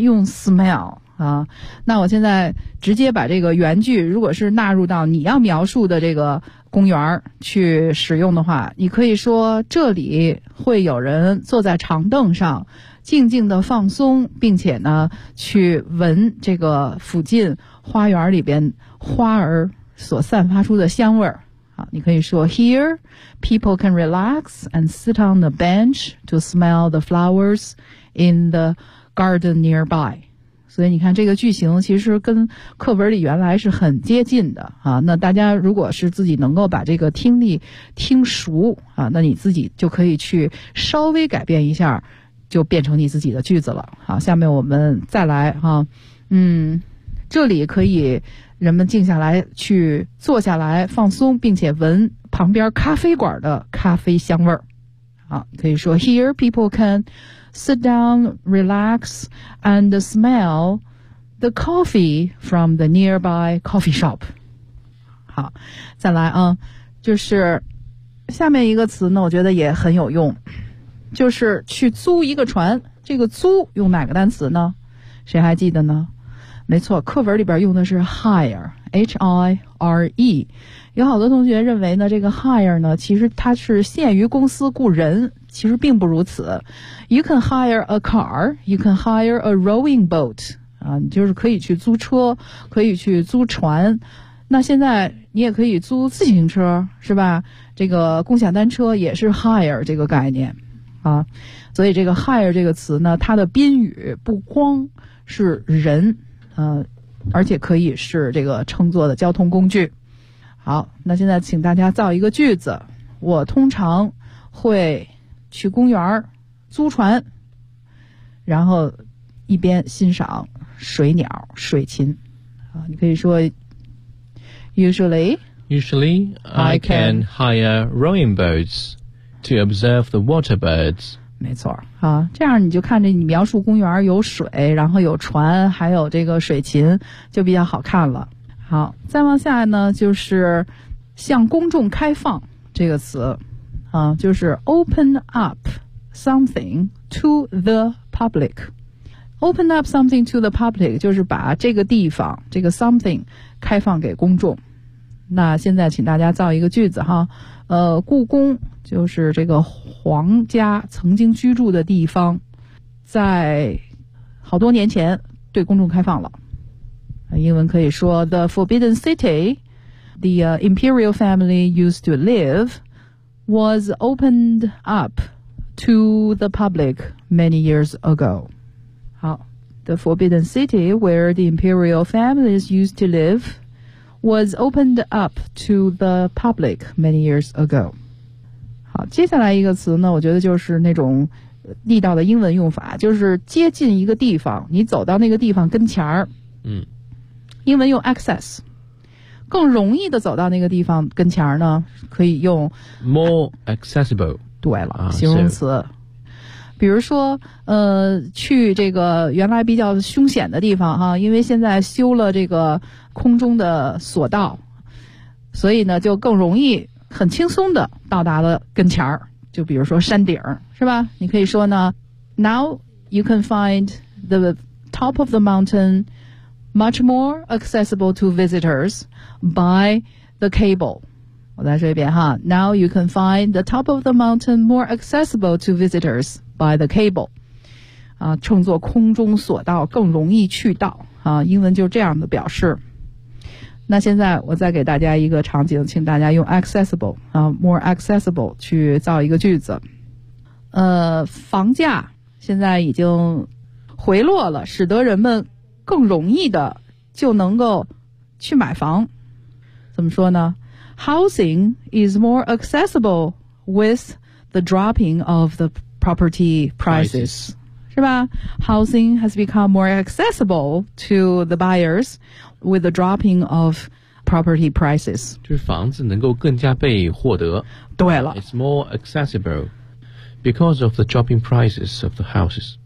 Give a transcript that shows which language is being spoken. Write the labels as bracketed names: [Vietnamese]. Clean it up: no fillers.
[Chinese] 用 smell啊，那我现在直接把这个原句，如果是纳入到你要描述的这个公园去使用的话，你可以说这里会有人坐在长凳上静静的放松，并且呢去闻这个附近花园里边花儿所散发出的香味儿。好，你可以说 [English] Here people can relax and sit on the bench to smell the flowers in the garden nearby。 [Chinese] 所以你看这个句型其实跟课文里原来是很接近的啊。那大家如果是自己能够把这个听力听熟啊，那你自己就可以去稍微改变一下，就变成你自己的句子了。好，下面我们再来啊。嗯，这里可以人们静下来去坐下来放松，并且闻旁边咖啡馆的咖啡香味儿。好，可以说 [English] Here people can sit down, relax, and smell the coffee from the nearby coffee shop. [Chinese] 好，再来啊，就是下面一个词呢，我觉得也很有用，就是去租一个船。这个租用哪个单词呢？谁还记得呢？没错，课文里边用的是 hire，H-I-R-E。有好多同学认为呢，这个 hire 呢，其实它是限于公司雇人，其实并不如此。 [English] You can hire a car, you can hire a rowing boat. [Chinese] 啊，你就是可以去租车，可以去租船。那现在你也可以租自行车，是吧？这个共享单车也是 hire 这个概念啊。所以这个 hire 这个词呢，它的宾语不光是人，而且可以是这个乘坐的交通工具。好，那现在请大家造一个句子。我通常会去公园租船，然后一边欣赏水鸟水禽。啊，你可以说 [English] Usually I can hire rowing boats to observe the water birds。 [Chinese] 没错啊，这样你就看着你描述公园有水，然后有船，还有这个水禽，就比较好看了。好，再往下呢，就是向公众开放这个词啊，就是 open up something to the public。 open up something to the public 就是把这个地方这个 something 开放给公众。那现在请大家造一个句子哈，故宫就是这个皇家曾经居住的地方，在好多年前对公众开放了。英文可以说 [English] The Forbidden City the Imperial family used to live was opened up to the public many years ago. [Chinese] 好， [English] The Forbidden City where the Imperial families used to live was opened up to the public many years ago. [Chinese] 好，接下来一个词呢，我觉得就是那种地道的英文用法，就是接近一个地方，你走到那个地方跟前儿。嗯，英文用 access， 更容易的走到那个地方跟前儿呢，可以用 [English] more accessible。 [Chinese] 对了，形容词。比如说，去这个原来比较凶险的地方哈，因为现在修了这个空中的索道，所以呢就更容易、很轻松的到达了跟前儿。就比如说山顶，是吧？你可以说呢 ， [English] Now you can find the top of the mountain。 Much more accessible to visitors by the cable. [Chinese] 我再说一遍哈。 [English] Now you can find the top of the mountain more accessible to visitors by the cable. [Chinese] 啊，乘坐空中索道更容易去到啊，英文就这样的表示。那现在我再给大家一个场景，请大家用 accessible 啊 more accessible 去造一个句子。房价现在已经回落了，使得人们更容易的就能够去买房。怎么说呢？ [English] Housing is more accessible with the dropping of the property prices. [Chinese] 是吧？ [English] Housing has become more accessible to the buyers with the dropping of property prices. [Chinese] 就是房子能够更加被获得。对了。 [English] It's more accessible because of the dropping prices of the houses.